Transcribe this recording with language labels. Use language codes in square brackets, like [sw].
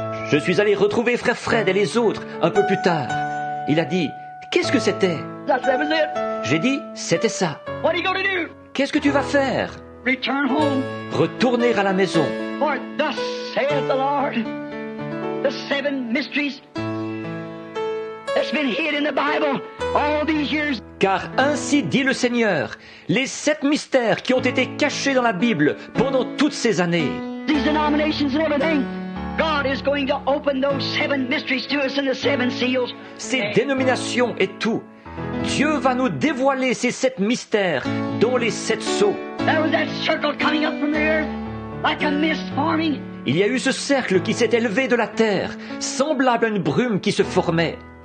[fr] Je suis allé retrouver Frère Fred et les autres un peu plus tard. Il a dit, qu'est-ce que c'était? J'ai dit, c'était ça. Qu'est-ce que tu vas faire? Retourner à la maison. [en] For thus saith the Lord, the 7 mysteries that's been hid in the Bible all these years. [fr] Car ainsi dit le Seigneur, les 7 mystères qui ont été cachés dans la Bible pendant toutes ces années. [en] These denominations and everything, God is going to open those 7 mysteries to us in the 7 seals. [fr] Ces dénominations et tout, Dieu va nous dévoiler ces 7 mystères dans les 7 sceaux. [en] There was that circle coming up from the earth. Like a mist forming. [fr] Il y a eu ce cercle qui s'est élevé de la terre, semblable à une brume qui se formait.